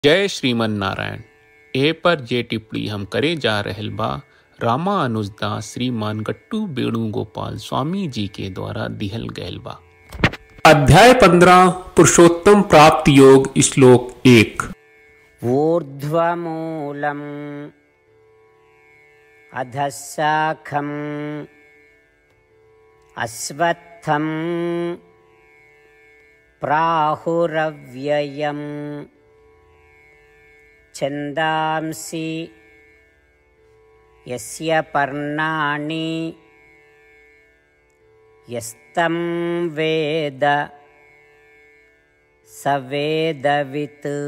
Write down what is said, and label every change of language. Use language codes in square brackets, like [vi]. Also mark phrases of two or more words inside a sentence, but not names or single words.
[bho] जय श्रीमन नारायण। ए पर जे टिप्पणी हम करे जा रहल बा रामा अनुजदास श्रीमान गट्टू वेणुगोपाल स्वामी जी के द्वारा दिहल गयल बा। अध्याय 15 पुरुषोत्तम प्राप्त योग श्लोक 1। [sa] ऊर्ध्वमूलम् अधःशाखम् अश्वत्थं प्राहुरव्ययम् छन्दांसि यस्य पर्णानि यस्तं वेद स वेदवित्।